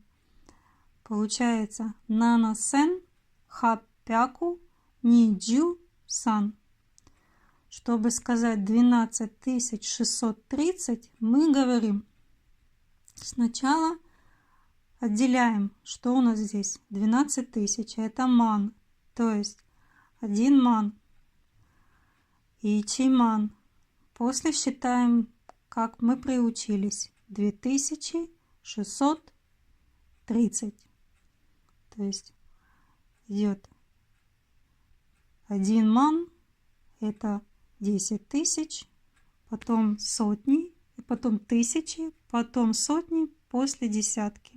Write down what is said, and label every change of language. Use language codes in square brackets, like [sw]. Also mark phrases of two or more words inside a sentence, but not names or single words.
[ja] Получается 七千、八百、二十、三. [ru] Чтобы сказать 12630, мы говорим сначала отделяем, что у нас здесь 12 тысяч, это ман, то есть 1 ман, [ja] 一万. [ru] После считаем, как мы приучились, 2630, то есть идет 1 ман, это 10 тысяч, потом сотни, потом тысячи, потом сотни, после десятки.